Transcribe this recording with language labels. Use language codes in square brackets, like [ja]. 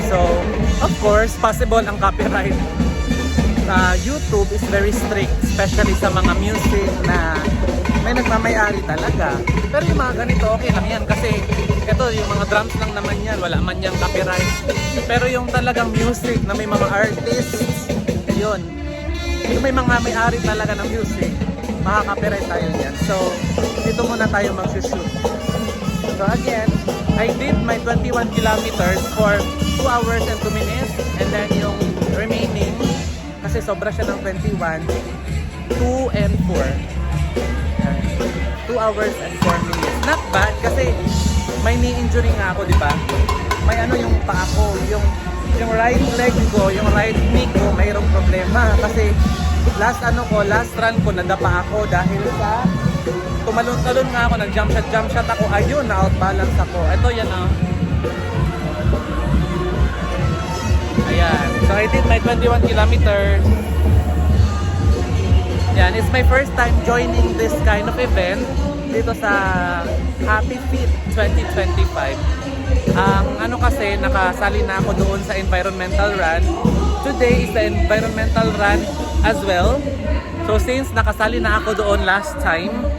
[en] So of course, possible ang copyright. YouTube is very strict, especially [tl] sa mga music na may nagmamayari talaga. Pero yung mga ganito, okay lang yan kasi ito, yung mga drums lang naman yan, wala man yung copyright. Pero yung talagang music na may mga artists, yun, yung may mga may-ari talaga ng music, makaka-copyright tayo yan. So, dito muna tayo mag-shoot. [en] So again, I did my 21 kilometers for 2 hours and 2 minutes. [tl] And then yung remaining, kasi sobra siya ng 21, 2 and 4. [en] 2 hours and 4 minutes. Not bad [tl] kasi may [en] knee injury [tl] nga ako, di ba? May yung paa ko, yung right leg ko, yung right knee ko, mayroong problema kasi last run ko nadapa ako dahil sa tumalon-talon nga ako, nag-jump shot ako, ayun, na-outbalance ako. Ito yan Ayan. [en] So I did my 21 kilometers. Yan, it's my first time joining this kind of event [tl] dito sa [en] Happy Feet 2025. [tl] Ang kasi, nakasali na ako doon sa environmental run. [en] Today is the environmental run as well. So since [tl] nakasali na ako doon [en] last time,